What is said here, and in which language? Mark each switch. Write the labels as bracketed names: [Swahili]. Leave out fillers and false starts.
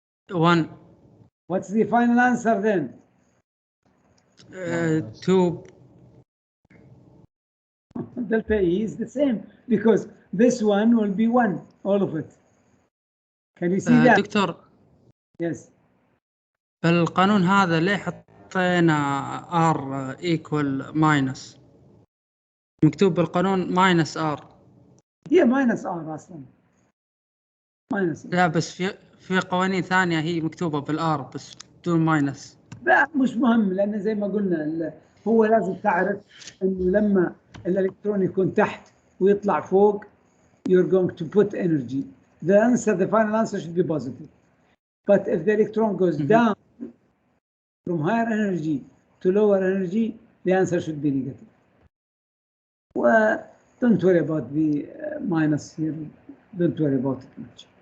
[English] 1. What's the final answer then? 2. Delta E is the same because this one will be 1, all of it. Can you see that? [Arabic] دكتور. Yes. بالقانون هذا ليه حطينا [English] R equal minus؟ [Arabic] مكتوب بالقانون minus R. هي minus R أصلا. [English] minus R. [Arabic] لا بس في قوانين ثانية هي مكتوبة بالR بس بدون minus. لا مش مهم لأن زي ما قلنا هو لازم تعرف إنه لما الإلكترون يكون تحت ويطلع فوق [English] you're going to put energy. The final answer should be positive. But if the electron goes down from higher energy to lower energy, the answer should be negative. Well, don't worry about the minus here. Don't worry about it much.